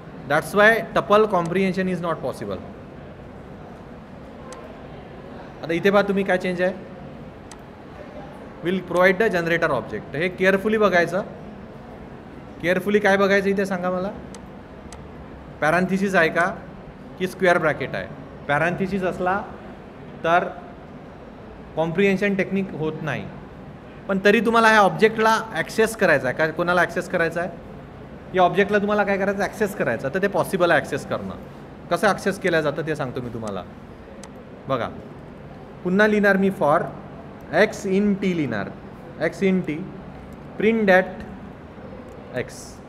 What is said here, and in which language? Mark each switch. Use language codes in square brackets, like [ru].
[en] That's why tuple comprehension is not possible. [mr] आता इथे पहा तुम्ही काय चेंज आहे, [en] Will provide the generator object. [mr] हे केअरफुली बघायचं. केअरफुली काय बघायचं इथे सांगा मला. पॅरांथिसिस आहे का की स्क्वेअर ब्रॅकेट आहे. पॅरांथिसिस असला तर कॉम्प्रिहेन्शन टेक्निक होत नाही. पण तरी तुम्हाला ह्या ऑब्जेक्टला ॲक्सेस करायचा आहे. काय कोणाला ॲक्सेस करायचा आहे, या ऑब्जेक्टला तुम्हाला काय करायचं, ॲक्सेस करायचं. तर ते पॉसिबल आहे ॲक्सेस करणं. कसं ॲक्सेस केलं जातं ते सांगतो मी तुम्हाला. बघा पुन्हा लिहिणार मी, [en] for x in t [mr] लिहिणार. [en] X in t print that x.